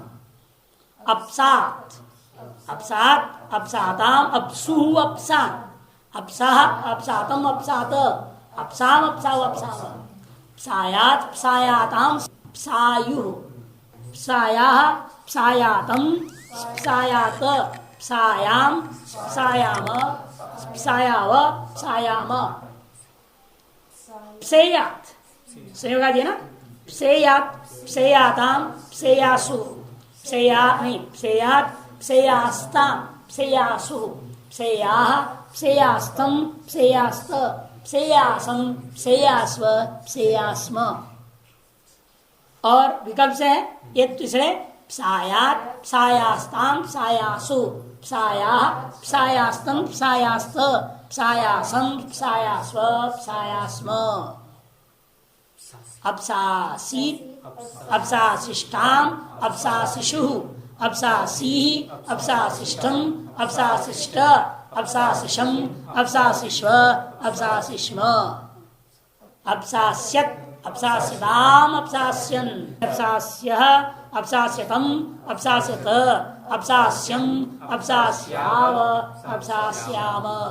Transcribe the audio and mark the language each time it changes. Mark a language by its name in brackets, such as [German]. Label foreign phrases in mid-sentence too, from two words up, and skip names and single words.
[Sanskrit] अपसात अपसात अपसाताम अपसु अपसाम अपसाह अपसातम अपसात अपसाम अपसाव अपसाम सायात सायाताम सायु सायाह सायातम सायात सायाम सायाम सायाव सायाम सेयात [Hindi] संयोग आ दिया ना [Sanskrit] सेयात सेयाताम सेयासु सेया नहीं सेयात सेयास्ताम सेयासु सेयाह सेयास्तम सेयास्त सेयासम सेयास्व सेयास्म [Hindi] और विकल्प से है ये तीसरे [Sanskrit] सायात सायास्ताम सायासु साया सायास्तम सायास्त सायासम सायास्व सायास्म अपसासीत अपसाशिष्टाम अपसाशिशु अपसासी अपसाशिष्टम अपसाशिष्ट अपसाशिशम अपसाशिश्व अपसाशिष्म अपसास्यत अपसास्यताम अपसास्यन अपसास्यः अपसास्यतम अपसास्यत अपसास्यम अपसास्याव अपसास्याम